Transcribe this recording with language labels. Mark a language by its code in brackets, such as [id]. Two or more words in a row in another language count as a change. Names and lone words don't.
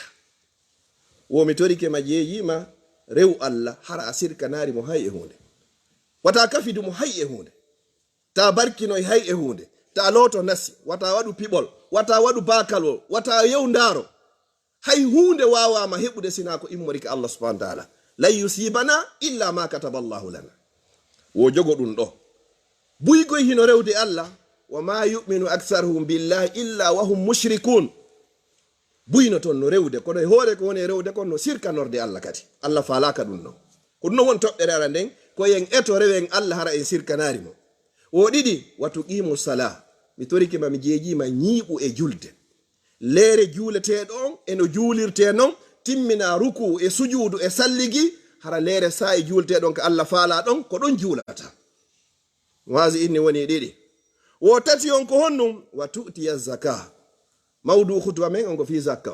[ff] wo mi torike ma jeeyima rew Allah hara a sirkanari mo hay e hunde wata kafidu mo hay e hunde ta barkino e hay e hunde ta loto nasi wata waɗu piɓol wata waɗu bakalol wata yewndaro hay hunde wawama heɓude sina ko immori ka [ar] الله سبحانه و تعالى لن يصيبنا إلا ما كتب الله لنا [ff] wo jogo ɗum ɗo buygoy hino rewde Allah [ar] وما يؤمن أكثرهم بالله إلا وهم مشركون [ff] buyno ton no rewde kono hoore ko woni rewde kono no sirkanorde Allah kadi Allah falaka ɗum ɗo ko ɗum won toɓɓere ara nden ko yen eto rewen Allah hara en sirkanari mo wo ɗiɗi [ar] وتقيم الصلاة [ff] mi toriki ma mi jeejima ñiiɓu e julde leere juuleteɗon eno juulirte non timmina ruku e sujuudu e salligi hara leere sa e juulteɗon ko Allah faala ɗon ko ɗon juulata waasi inni woni ɗiɗi wo tati on ko honnum [ar] وتؤتي الزكاة [ff] mawdu khutba men on ko fi zakka